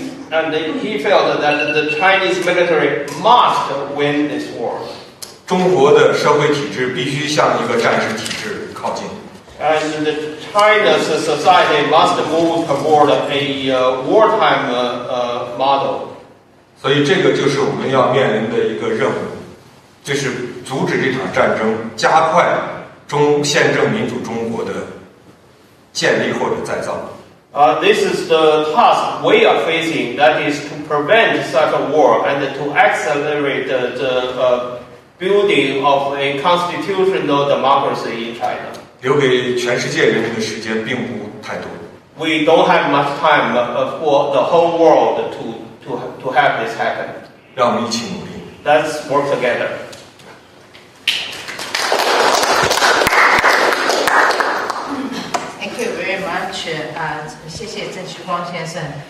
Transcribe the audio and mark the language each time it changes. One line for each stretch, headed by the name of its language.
English: And he felt that the Chinese military must win this war.
Chinese: 中国的社会体制必须向一个战时体制靠近。
English: And China's society must move toward a wartime model.
Chinese: 所以这个就是我们要面临的一个任务，就是阻止这场战争，加快宪政民主中国的建立或者再造。
English: This is the task we are facing, that is to prevent such a war and to accelerate the building of a constitutional democracy in China.
Chinese: 留给全世界人民的时间并不太多。
English: We don't have much time for the whole world to have this happen.
Chinese: 让我们一起努力。
English: Let's work together. Thank you very much.
Chinese: 谢谢郑旭光先生。